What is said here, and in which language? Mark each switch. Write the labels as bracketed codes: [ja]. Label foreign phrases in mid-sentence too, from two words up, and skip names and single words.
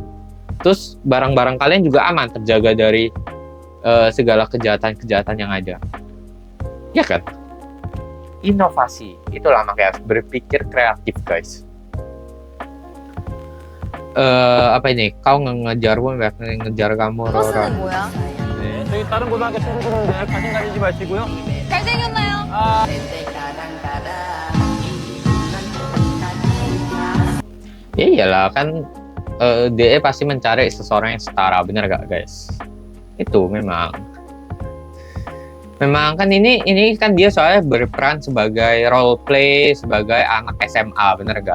[id] Terus barang-barang kalian juga aman, terjaga dari segala kejahatan-kejahatan yang ada. Ya kan? inovasi. Itulah makanya harus berpikir kreatif, guys. Apa ini? Kau ngejarmu, ngejar kamu, Rora. [ko] 저희 다른 고등학교 친구들은 관심 가지지 마시고요. 잘생겼나요? [id] Ya iyalah kan dia pasti mencari seseorang yang setara, bener gak guys? Itu memang kan ini kan dia soalnya berperan sebagai [en] role play [id] sebagai anak SMA, bener gak?